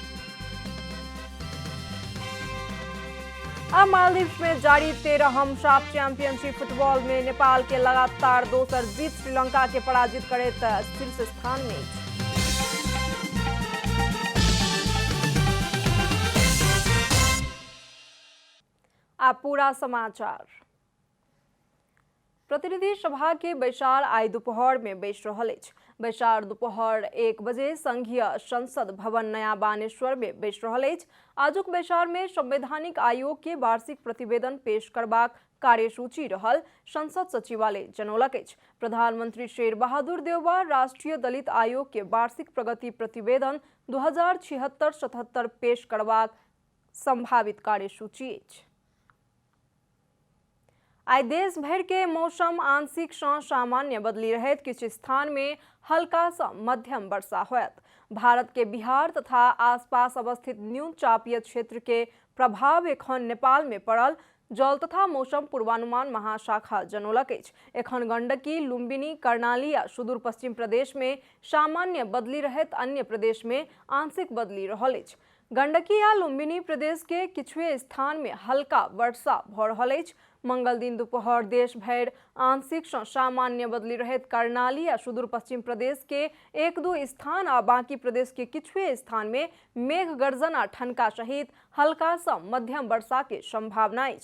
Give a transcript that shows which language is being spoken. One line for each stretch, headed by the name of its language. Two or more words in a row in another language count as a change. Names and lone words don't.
Maithili: अब मालदीव्स में जारी 13हम साफ चैंपियनशिप फुटबॉल में नेपाल के लगातार दोसर जीत श्रीलंका के पराजित करैत शीर्ष स्थान में। अब पूरा समाचार। प्रतिनिधि सभा के बैसार आई दोपहर में बैस रहल अछि। बैसार दोपहर 1 बजे संघीय संसद भवन नया बानेश्वर में बैस रहल अछि। आजुक बैसार में संवैधानिक आयोग के वार्षिक प्रतिवेदन पेश करबाक कार्यसूची रहल संसद सचिवालय जनौलक अछि। प्रधानमंत्री शेर बहादुर देउबा राष्ट्रीय दलित आयोग के वार्षिक प्रगति प्रतिवेदन 2076-77 पेश करबाक संभावित कार्यसूची अछि। आई देश भर के मौसम आंशिक से सामान्य बदली रहत किछु स्थान में हल्का सा मध्यम वर्षा होयत। भारत के बिहार तथा आसपास अवस्थित न्यून चापीय क्षेत्र के प्रभाव एखन नेपाल में पड़ल जल तथा मौसम पूर्वानुमान महाशाखा जनौलक अछि। एखन गंडकी, लुम्बिनी, कर्णाली आ सुदूर पश्चिम प्रदेश में सामान्य बदली रहत अन्य प्रदेश में आंशिक बदली रहल अछि। गंडकी आ लुम्बिनी प्रदेश के किछुए स्थान में हल्का वर्षा भ रहल अछि। मंगल दिन दोपहर देश भर आंशिक से सामान्य बदली रहत कर्णाली आ सुदूर पश्चिम प्रदेश के 1-2 स्थान आ बाकी प्रदेश के किछुए स्थान में मेघ गर्जन आ ठनका सहित हल्का से मध्यम वर्षा के संभावना अछि।